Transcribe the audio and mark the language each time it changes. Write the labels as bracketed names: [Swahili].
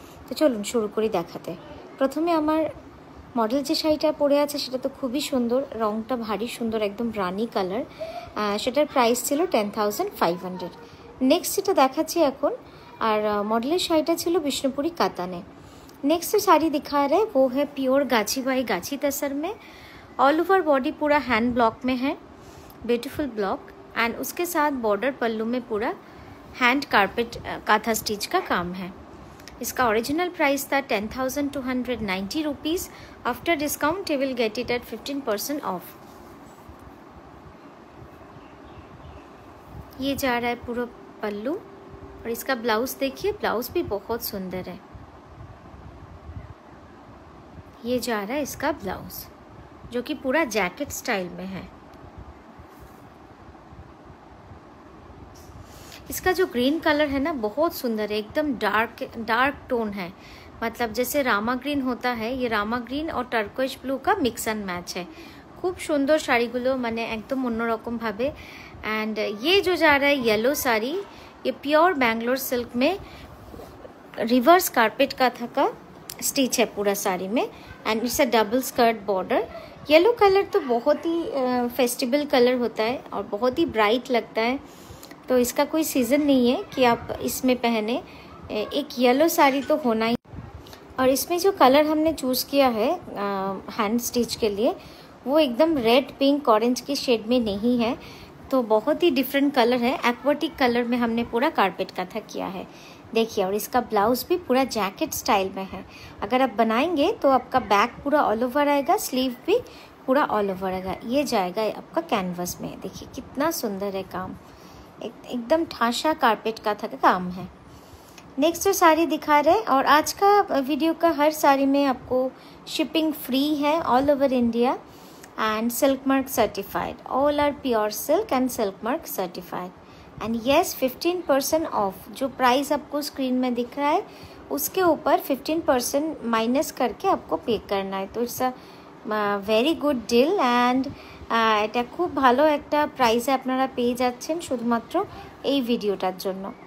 [Bangla] তো চলুন শুরু করি দেখাতে। প্রথমে আমার মডেল যে শাড়িটা পরে আছে সেটা তো খুবই সুন্দর, রঙটা ভারী সুন্দর, একদম রানি কালার। সেটার প্রাইস ছিল 10,500। नेक्स्ट যেটা দেখাচ্ছি এখন, আর মডেলের শাড়িটা ছিল বিষ্ণুপুরি কাতানে। [Hindi] नेक्स्ट साड़ी दिखा रहे वो है प्योर गाछी बाई गाछी तसर में। ऑल ओवर बॉडी पूरा हैंड ब्लॉक में है, ब्यूटीफुल ब्लॉक, एंड उसके साथ बॉर्डर पल्लू में पूरा हैंड कारपेट काथा स्टिच का काम है। इसका ओरिजिनल प्राइस था 10,290 rupees. [English] After discount you will get it at 15% off. [Hindi] ये जा रहा है पूरा पल्लू, और इसका ब्लाउज देखिए, ब्लाउज भी बहुत सुंदर है। ये जा रहा है इसका ब्लाउज, जो कि पूरा जैकेट स्टाइल में है। इसका जो ग्रीन कलर है ना, बहुत सुंदर है, एकदम डार्क टोन है। मतलब जैसे रामा ग्रीन होता है, ये रामा ग्रीन और टर्कोइश ब्लू का मिक्स एंड मैच है। खूब सुंदर [Bangla] শাড়িগুলো, মানে একদম অন্যরকম ভাবে। [Hindi] एंड ये जो जा रहा है येलो साड़ी, ये प्योर बैंगलोर सिल्क में रिवर्स कारपेट काथा का स्टिच है पूरा साड़ी में, [English] And it's a double skirt border. [Hindi] Yellow colour तो बहुत ही फेस्टिवल कलर होता है और बहुत ही ब्राइट लगता है, तो इसका कोई सीज़न नहीं है कि आप इसमें पहने। एक येलो साड़ी तो होना ही। और इसमें जो कलर हमने चूज़ किया है हैंड स्टिच के लिए, वो एकदम रेड पिंक ऑरेंज की शेड में नहीं है, तो बहुत ही डिफरेंट कलर है। एक्वाटिक कलर में हमने पूरा कारपेट काथा किया है, देखिए। और इसका ब्लाउज भी पूरा जैकेट स्टाइल में है। अगर आप बनाएंगे तो आपका बैक पूरा ऑल ओवर आएगा, स्लीव भी पूरा ऑल ओवर आएगा। ये जाएगा आपका कैनवस में, देखिए कितना सुंदर है काम, एकदम ठासा कारपेट काथा का काम है। नेक्स्ट जो साड़ी दिखा रहे, और आज का वीडियो का हर साड़ी में आपको शिपिंग फ्री है all over India, [English] and silk mark certified. All are pure silk and silk mark certified. And yes, 15% off। [Hindi] जो प्राइस आपको स्क्रीन में दिख रहा है उसके ऊपर 15% माइनस करके आपको पे करना है। तो [English] it's a very good [Bangla] deal, and এটা খুব ভালো একটা প্রাইসে আপনারা পেয়ে যাচ্ছেন শুধুমাত্র এই ভিডিওটার জন্য।